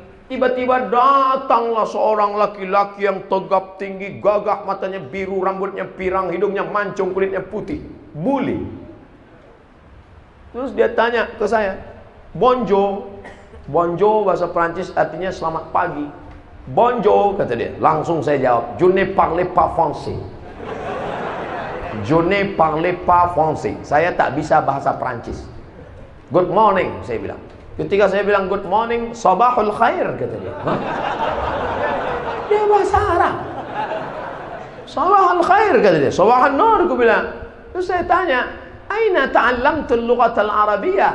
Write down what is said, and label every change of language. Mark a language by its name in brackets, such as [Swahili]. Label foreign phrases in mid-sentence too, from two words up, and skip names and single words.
[Indonesian] Tiba-tiba datanglah seorang laki-laki yang tegap tinggi, gagah, matanya biru, rambutnya pirang, hidungnya mancung, kulitnya putih. Bully. Terus dia tanya ke saya, bonjour. Bonjour bahasa Prancis artinya selamat pagi. Bonjour kata dia. Langsung saya jawab, [French] je ne parle pas français. Je ne parle pas français. [Indonesian] Saya tak bisa bahasa Prancis. [English] Good morning [Indonesian] saya bilang. Ketika saya bilang [English] good morning, [Arabic] صباح الخير [Indonesian] kata dia. Hah? Dia bahasa Arab. [Arabic] صباح الخير [Indonesian] kata dia. [Arabic] صباح النور [Indonesian] aku bilang. Terus saya tanya, [Arabic] أين تعلمت اللغة العربية?